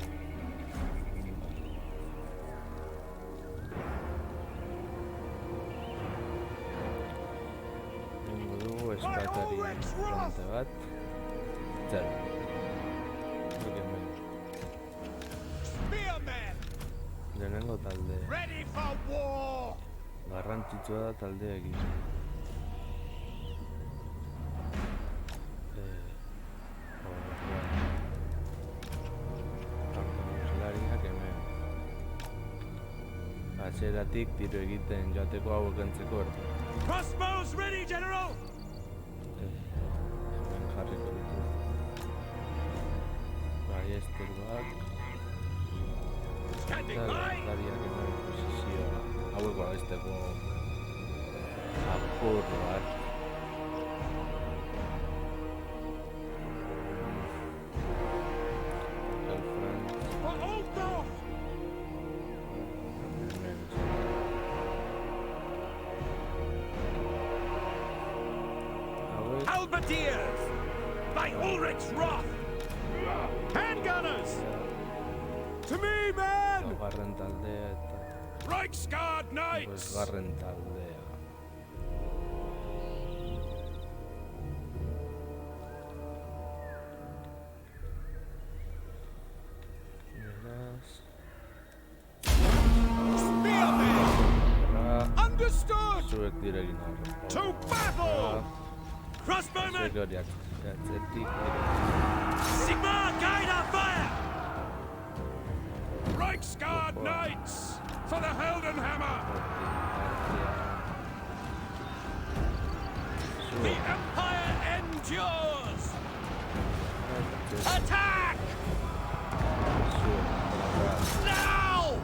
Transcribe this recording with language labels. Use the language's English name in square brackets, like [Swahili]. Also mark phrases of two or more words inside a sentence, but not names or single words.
[Basque] Egingo dugu eskatari plante bat. Zero. Hauek hemen. [English] Spearmen! [Basque] Lehenengo talde. [English] Ready for war! [Basque] Garrantzitsua da taldea egin. Kampanuzlariak hemen. Hasieratik tiro egiten joateko hauek entzeko erte. [English] Crossbows ready, General! [Basque] Hemen jarriko ditu. Baiesteruak. [English] Standing by! [Basque] Lariak hemen posizioa. Hauek babesteko apur bat. Elfrantz. [English] For Altdorf! [Basque] Hemen. Hauek [English] Halberdiers! By Ulrich's wrath! Handgunners! To me, men! [Basque] laugarren taldea eta [English] Reichsguard Knights! [Basque] bosgarren taldea. Beraz, [English] Spearmen! [Basque] horra, [English] Understood! [Basque] zuek diregin horra. [English] To battle! Crossbowmen! [Basque] Zuek horiak atzetik [English] Sigma, guide our fire! Reichsguard Knights! For the Heldenhammer! The Empire endures! Attack! Now!